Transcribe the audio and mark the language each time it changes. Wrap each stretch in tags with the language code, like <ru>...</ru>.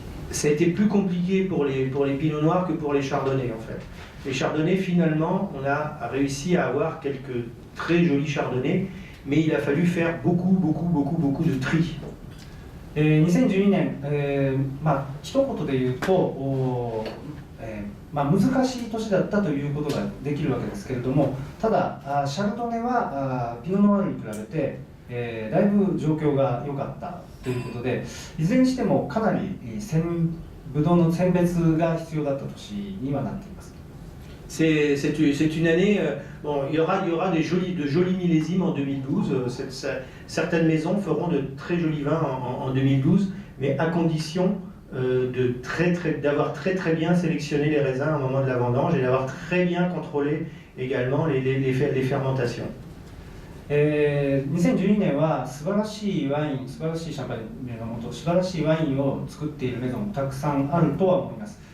<fr>Ça a été plus compliqué pour les pinots noirs que pour les chardonnays en fait. Les chardonnays finalement, on a réussi à avoir quelques très jolis chardonnays, mais il a fallu faire beaucoup de tri.</fr> <ja>2012年、一言で言うと、難しい年だったということができるわけですけれども、ただシャルドネはピノノワールに比べて、だいぶ状況が良かったということで、いずれにしてもかなりブドウの選別が必要だった年にはなっています。</ja> <fr>C'est une année, bon, il y aura de jolis millésimes en 2012, certaines maisons feront de très jolis vins en 2012, mais à condition d'avoir très bien sélectionné les raisins au moment de la vendange et d'avoir très bien contrôlé également les fermentations.</fr> <ja>2012年は素晴らしいワイン、素晴らしいシャンパンのもと、素晴らしいワインを作っているメゾンもたくさんあるとは思います。</ja>